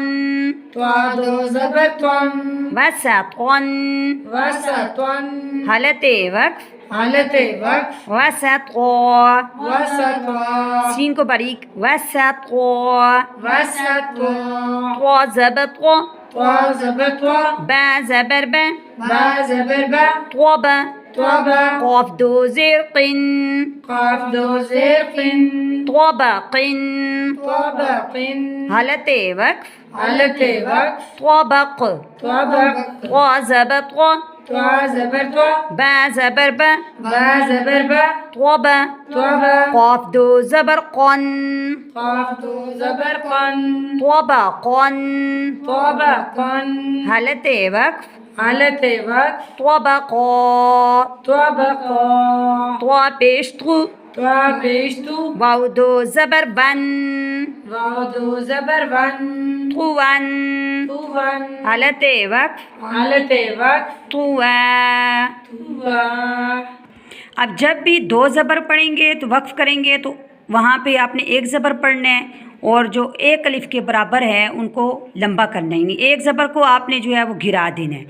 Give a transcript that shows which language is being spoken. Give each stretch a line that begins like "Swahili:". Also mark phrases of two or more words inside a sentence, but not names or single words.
Urdu: طا دو زبر طن وسطن وسطن حالت وقف حالت وقف وسطا وسطا سین کو باریک وسطا وسطا طا زبر طا طا زبر طا با زبر با با زبر با طوبا طابا قاف دو زیر قن قاف دو زیر قن طبق طبق حالت وقف حالت وقف طبق طبق طا زبر طا طا زبر طا با زبر با با زبر با طوبا طابا قاف دو زبر قن قاف دو زبر قن طبقا طبقا حالت وقف حالت وقف طبقا طبقا طا پیش طو طا پیش تو واو دو زبر ون واو دو زبر ون طوان طوان حالت وقف حالت وقف طوا طوا اب جب بھی دو زبر پڑھیں گے تو وقف کریں گے تو وہاں پہ آپ نے ایک زبر پڑھنا ہے اور جو ایک الف کے برابر ہے ان کو لمبا کرنا ہے، یعنی ایک زبر کو آپ نے جو ہے وہ گرا دینا ہے۔